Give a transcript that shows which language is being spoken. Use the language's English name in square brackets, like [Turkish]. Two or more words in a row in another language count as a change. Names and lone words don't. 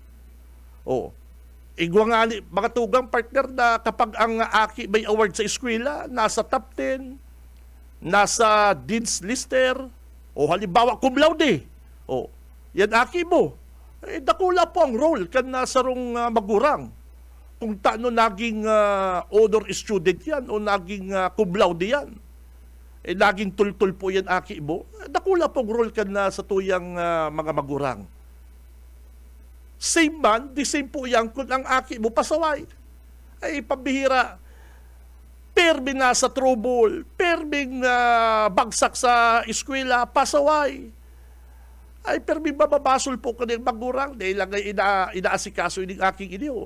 [Bikol] Igwa nga mga tugang partner na kapag ang aki may award sa eskwela, nasa top 10, nasa dean's lister, o halimbawa [Latin] cum laude, [Bikol] yan aki mo. Dakula po ang role kan nasarong magurang. Kung taano naging [English] honor student [Bikol] yan o naging [Latin] cum laude [Bikol] yan. Naging tultul po yan aki mo. Dakula po ang role kan sa tuyang mga magurang. Same man, [English] the same [Bikol] po yan kung ang aki mo pasaway. Ay pambihira. Permi na sa trouble, perming bagsak sa eskwela, pasaway. Ay permi bababasol po ka ng magurang dahil lang ay inaasikaso yung aking iniyo.